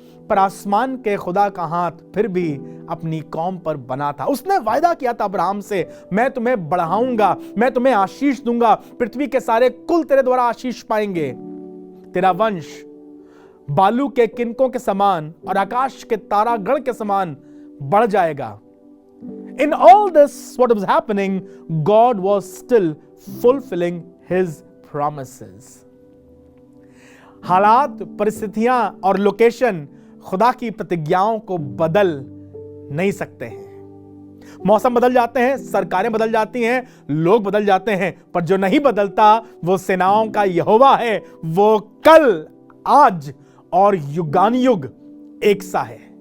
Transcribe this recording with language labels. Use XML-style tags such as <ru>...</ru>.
<hi>पर आसमान के खुदा का हाथ फिर भी अपनी कौम पर बना था। उसने वायदा किया था अब्राहम से, मैं तुम्हें बढ़ाऊंगा, मैं तुम्हें आशीष दूंगा, पृथ्वी के सारे कुल तेरे द्वारा आशीष पाएंगे, तेरा वंश बालू के किनकों के समान और आकाश के तारागण के समान बढ़ जाएगा।</hi> <en>In all this what was happening, God was still fulfilling his promises.</en> <hi>हालात, परिस्थितियां और लोकेशन खुदा की प्रतिज्ञाओं को बदल नहीं सकते हैं। मौसम बदल जाते हैं, सरकारें बदल जाती हैं, लोग बदल जाते हैं, पर जो नहीं बदलता वो सेनाओं का यहोवा है। वो कल, आज और युगानुयुग एक सा है।</hi>